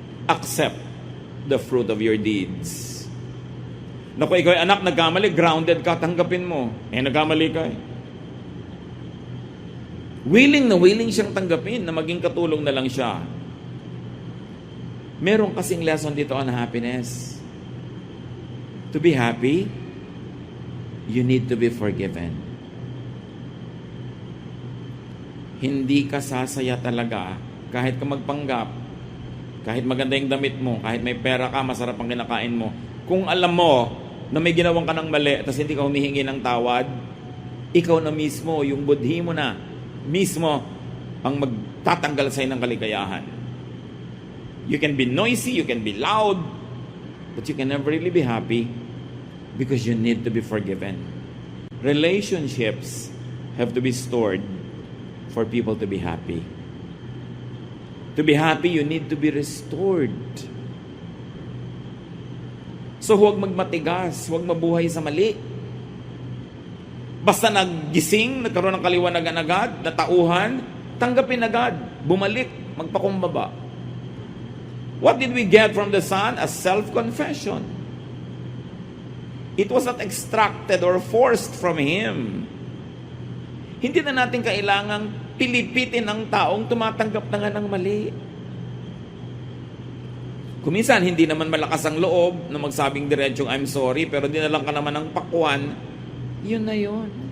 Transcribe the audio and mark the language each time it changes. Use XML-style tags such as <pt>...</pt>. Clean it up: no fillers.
<en>Accept the fruit of your deeds.</en> <tl>Naku, ikaw ay anak, nagkamali, grounded ka, tanggapin mo. Nagkamali ka eh. Willing na willing siyang tanggapin na maging katulong na lang siya. Meron kasing lesson dito</tl> <en>on happiness. To be happy, you need to be forgiven.</en> <tl>Hindi ka sasaya talaga kahit ka magpanggap, kahit maganda yung damit mo, kahit may pera ka, masarap ang kinakain mo. Kung alam mo na may ginawang ka ng mali, tapos hindi ka humihingi ng tawad, ikaw na mismo, yung budhi mo na, mismo ang magtatanggal sa'yo ng kaligayahan.</tl> <en>You can be noisy, you can be loud, but you can never really be happy because you need to be forgiven. Relationships have to be stored for people to be happy. To be happy, you need to be restored.</en> <tl>So huwag magmatigas, huwag mabuhay sa mali. Basta naggising, nagkaroon ng kaliwanagan agad, natauhan, tanggapin agad, bumalik, magpakumbaba.</tl> <en>What did we get from the Son? A self-confession. It was not extracted or forced from Him.</en> <tl>Hindi na natin kailangang pilipitin ang taong tumatanggap na nga ng mali. Kuminsan, hindi naman malakas ang loob na magsabing diretsong</tl> <en>I'm sorry,</en> <tl>pero dinalang ka naman ng pakwan, yun na yun.</tl>